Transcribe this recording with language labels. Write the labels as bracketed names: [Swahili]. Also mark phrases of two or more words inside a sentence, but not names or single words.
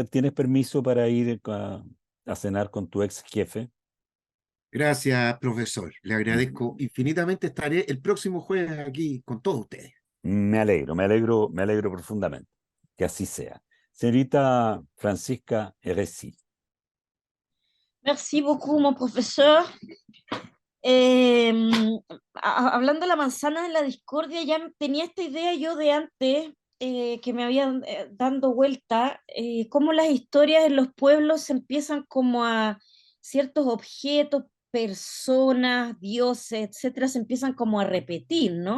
[Spanish] ¿Tienes permiso para ir a cenar con tu ex jefe? Gracias, profesor. Le Mm. agradezco infinitamente. Estaré el próximo jueves aquí con todos ustedes. Me alegro profundamente. Que así sea. Señorita Francisca Heresi. [French] Merci beaucoup, mon professeur. [Spanish] Eh, Hablando de la manzana de la discordia, ya tenía esta idea yo de antes, que me habían dando vuelta, cómo las historias en los pueblos se empiezan como a ciertos objetos, personas, dioses, etcétera, se empiezan como a repetir, ¿no?